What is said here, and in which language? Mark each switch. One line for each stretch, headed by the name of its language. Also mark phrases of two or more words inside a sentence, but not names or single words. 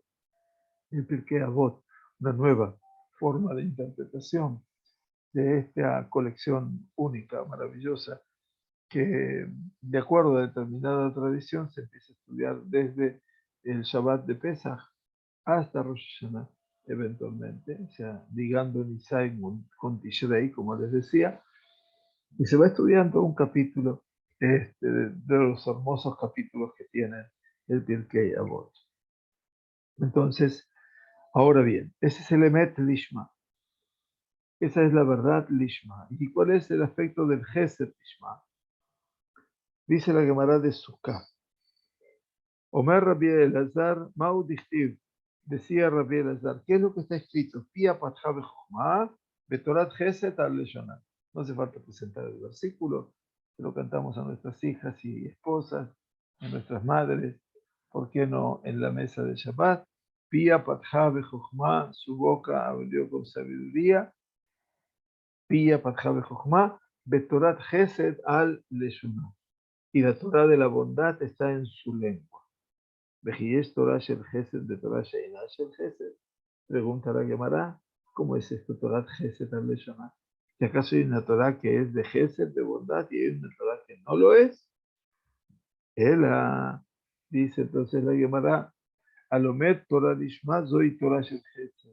Spanish: El Pirkei Avot, una nueva forma de interpretación de esta colección única, maravillosa, que de acuerdo a determinada tradición se empieza a estudiar desde el Shabbat de Pesach hasta Rosh Hashanah, eventualmente, o sea, ligando Nisai con Tishrei, como les decía, y se va estudiando un capítulo de los hermosos capítulos que tiene el Pirkei Avot. Entonces, ahora bien, ese es el
Hebrew: אמת לשמה.
Spanish: Esa es la verdad Lishma. ¿Y cuál es el aspecto del
Hebrew: חסד לשמה?
Spanish: Dice la Gemara de Sukkah.
Hebrew: אמר רבי אלעזר, מאי דכתיב.
Spanish: Decía Rabbi Elazar, ¿qué es lo que está escrito?
Hebrew: פיה פתחה בחכמה, ותורת חסד על לשונה.
Spanish: No hace falta presentar el versículo, que lo cantamos a nuestras hijas y esposas, a nuestras madres, ¿por qué no en la mesa de Shabbat?
Hebrew: פיה פתחה בחכמה,
Spanish: su boca abrió con sabiduría.
Hebrew: פיה פתחה בחכמה, ותורת חסד על לשונה.
Spanish: Y la Torah de la bondad está en su lengua.
Hebrew: וכי יש תורה של חסד ויש תורה שאינה של חסד.
Spanish: Pregunta la Gemara, ¿cómo es esto
Hebrew: תורת חסד על לשונה?
Spanish: ¿Y acaso hay una Torah que es de Gesed, de bondad, y hay una Torah que no lo es? Ela, dice entonces la Gemara,
Hebrew: הלומד תורה לשמה זוהי תורה של חסד.